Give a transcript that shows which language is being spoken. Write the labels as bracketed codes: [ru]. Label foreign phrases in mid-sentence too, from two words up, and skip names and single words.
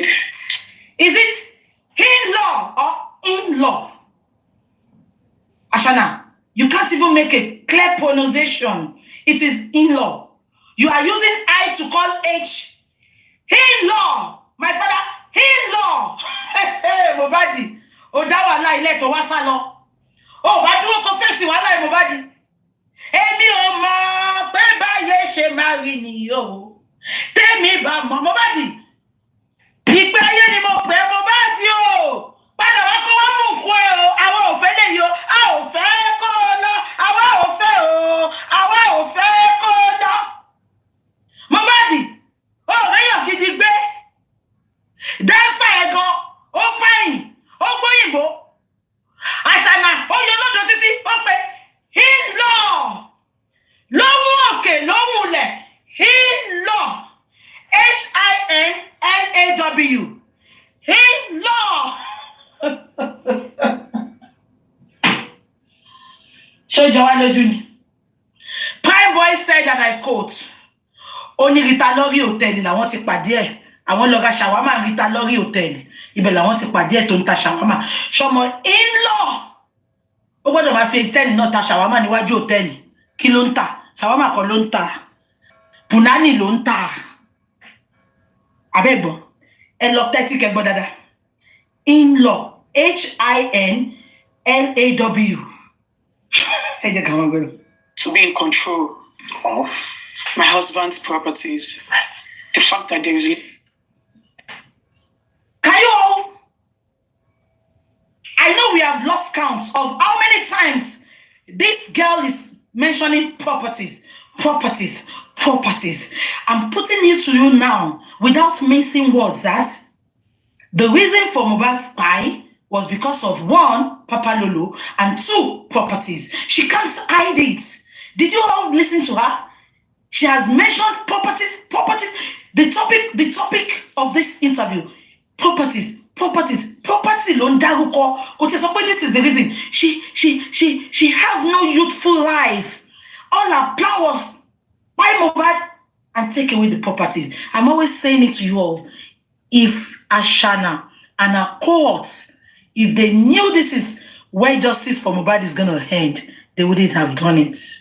[en] Is it in-law or in-law? Ashana, you can't even make a clear pronunciation. It is in-law. You are using I to call H. In-law. My father, in-law. [yo] Hey, Mohbad. Odawa ilé tó wá sálọ. Oh, wá dúró kó fèsì wàhálà Mohbad. Èmi ò mọ̀ pé báyé ṣe máa rí nìyí o. Tèmi bá mọ̀ Mohbad. Ìpè ayé ni mo pè Mohbad o. Padà wá kó wá mú nǹkan ẹ o. Àwọn ò fẹ́ lè yọ. A ò fẹ́ kó lọ. Àwa ò fẹ́ o. Àwa ò fẹ́ kó lọ. Mohbad, ó réyàn gidi gbé. Dáńsà ẹ̀ gan, ó fẹ̀yìn, ó gbóyìnbó. Àṣànà, ó yọ lọ́dọ̀ títí, ó pe in-law. Lóhùn òkè, lóhùn ilẹ̀, in-law. H-I-N-L-A-W. In-law. Ṣé jọ wá lójú ni? [en] Prime Boy said that I quote, [yo] ó ní Rita lórí hòtẹ́ẹ̀lì làwọn ti pàdé ẹ̀. Àwọn lọ ra ṣàwámà Rita lórí hòtẹ́ẹ̀lì. Ibẹ̀ làwọn ti pàdé ẹ̀ tó ń ta ṣàwámà. Ṣọmọ in-law. Ó gbọ́dọ̀ máa fi hòtẹ́ẹ̀lì náà ta ṣàwámà níwájú hòtẹ́ẹ̀lì. Kí ló ń tà? Ṣàwámà kan ló ń tà. Punani ló ń tà. Abẹ́gbọ̀n, ẹ lọ tẹ́tí kẹgbọ́ dáadáa. In-law. H-I-N-L-A-W. Ẹ jẹ́ ká wọ́n gbẹ́rù. [en] To be in control of my husband's properties. The fact that there is. Can you all? I know we have lost count of how many times this girl is mentioning properties. I'm putting it to you now without mincing words that the reason for Mohbad's spy was because of 1, Papa Lolo, and 2, properties. She can't hide it. Did you all listen to her? She has mentioned properties. The topic of this interview, properties. [yo] Property ló ń dárúkọ. Kò tẹ́ sọ pé [en] this is the reason. She has no youthful life. All her plan was buy Mohbad and take away the properties. I'm always saying it to you all. If Ashana and her courts, if they knew this is where justice for Mohbad is going to end, they wouldn't have done it.